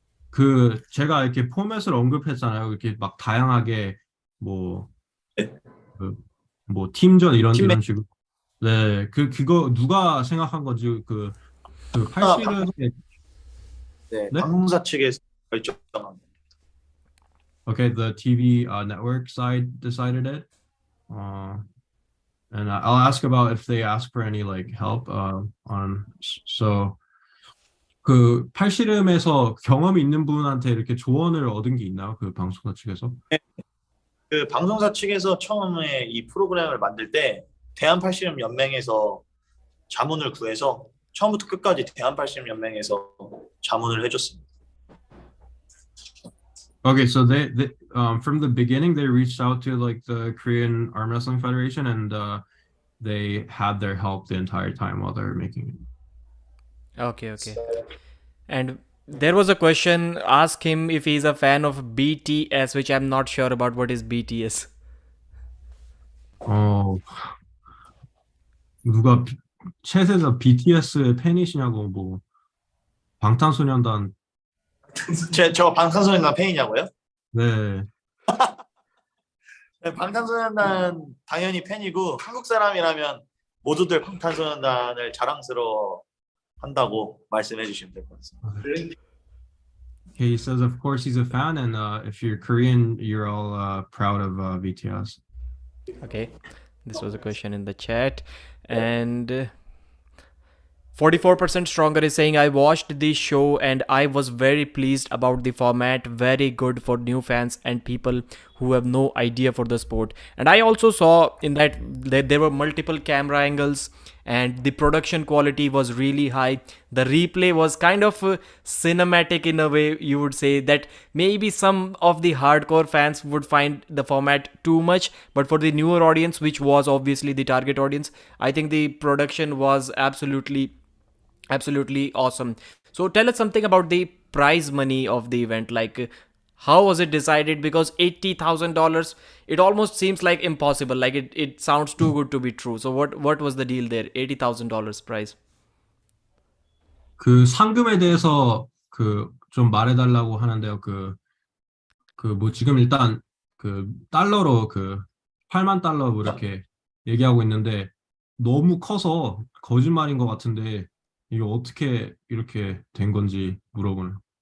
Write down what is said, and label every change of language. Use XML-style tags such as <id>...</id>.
<ko>그 제가 이렇게 포맷을 언급했잖아요. 이렇게 막 다양하게 뭐 팀전 이런 식으로. 네, 그거 누가 생각한 건지 그 팔씨름에 네, 방송사 측에서 결정한.</ko> <en>Okay, the TV network side decided it. And I'll ask about if they ask for any like help on.</en> <ko>So 그 팔씨름에서 경험이 있는 분한테 이렇게 조언을 얻은 게 있나요? 그 방송사 측에서? 네. 그 방송사 측에서 처음에 이 프로그램을 만들 때 대한팔씨름연맹에서 자문을 구해서 처음부터 끝까지 대한팔씨름연맹에서 자문을 해줬습니다.</ko> <en>Okay, so they from the beginning they reached out to like the Korean Arm Wrestling Federation, and they had their help the entire time while they were making it. Okay. And there was a question, ask him if he's a fan of BTS, which I'm not sure about. What is BTS?</en> <ko>누가 챗에서 BTS 팬이시냐고, 뭐 방탄소년단. 저 방탄소년단 팬이냐고요? 네. 방탄소년단 당연히 팬이고, 한국 사람이라면 모두들 방탄소년단을 자랑스러워 한다고 말씀해 주시면 될 것 같습니다.</ko> <en>He says, of course, he's a fan, and if you're Korean, you're all proud of BTS. Okay, this was a question in the chat, and 44% stronger is saying I watched the show and I was very pleased about the format, very good for new fans and people who have no idea for the sport. And I also saw in that there were multiple camera angles and the production quality was really high. The replay was kind of cinematic in a way, you would say that maybe some of the hardcore fans would find the format too much, but for the newer audience, which was obviously the target audience, I think the production was absolutely awesome. So tell us something about the prize money of the event. Like, how was it decided? Because $80,000, it almost seems like impossible. Like it sounds too good to be true. So what was the deal there? $80,000 prize.</en> <ko>그 상금에 대해서 그 좀 말해달라고 하는데요. 그 뭐 지금 일단 그 달러로 그 8만 달러 뭐 이렇게 얘기하고 있는데 너무 커서 거짓말인 것 같은데 이게 어떻게 이렇게 된 건지 물어보는.</ko>